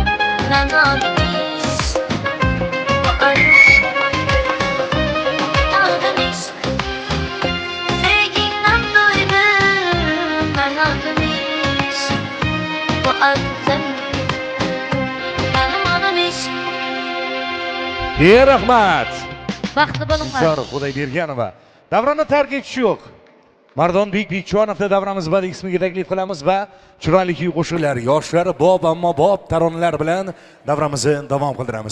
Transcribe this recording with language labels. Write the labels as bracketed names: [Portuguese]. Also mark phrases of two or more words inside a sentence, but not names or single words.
[Turkish] Ben adım iş, bu adını sen koydun. Adım iş, sevginden doydum. Ben adım iş, bu adını sen koydun. Benim adım iş. [Uzbek] Ey rahmat. Baxtli bo'linglar. Zor Xudoyberganova. Davronni tark etish yo'q. Mardon Bek Bekjonovni davramiz badiiy qismiga taklif qilamiz va chiroyli kuy qo'shiqlar, yoshlar bob ammo bob taronalar bilan davramizni davom qildiramiz.